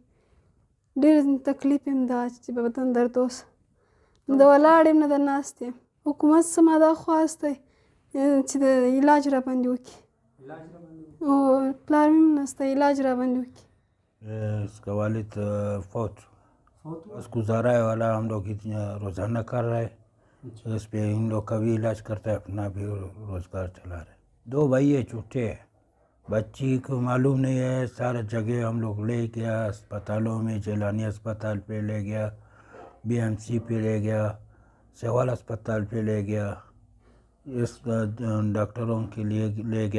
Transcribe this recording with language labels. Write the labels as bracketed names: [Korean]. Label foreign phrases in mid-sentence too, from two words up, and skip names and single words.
[Pashto] ډېر تکلیف یم دا چې په بدن درد اوس د ولاړ یم نه د ناست یم. حکومت څه ما دا خواست دی چې د علاج را باندې وکړي. پلار مې هم نسته، علاج را باندې وکړي. [Urdu] اس کا والد فوت اس گزارا والا ہم لوگ روزانہ کر رہے ہیں، اس پہ ان لوگ کا بھی علاج کرتا ہے، اپنا بھی روزگار چلا رہے. 2 بھائی چھوٹے ہیں، بچی کو معلوم نہیں ہے، سارا جگہ ہم لوگ لے گیا، اسپتالوں میں جیلانی اسپتال پہ لے گیا، بی ایم سی پہ لے گیا، سہوال اسپتال پہ لے گیا، اس ڈاکٹروں کے لیے لے گیا.